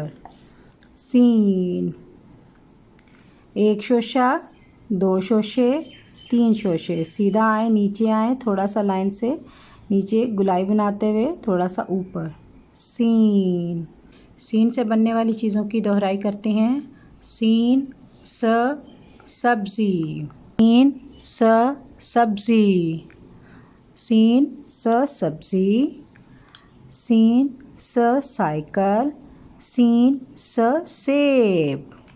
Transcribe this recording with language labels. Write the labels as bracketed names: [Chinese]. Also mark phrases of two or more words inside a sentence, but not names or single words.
[Urdu] سین، 1 شوشہ، 2 شوشے، 3 شوشے۔ سیدھا آئیں، نیچے آئیں، تھوڑا سا لائن سے نیچے گلائی بناتے ہوئے تھوڑا سا اوپر۔ سین۔ سین سے بننے والی چیزوں کی دہرائی کرتے ہیں۔ سین س سبزی، سین س سبزی، سین س سبزی، سین س سائیکل، سین س سیب۔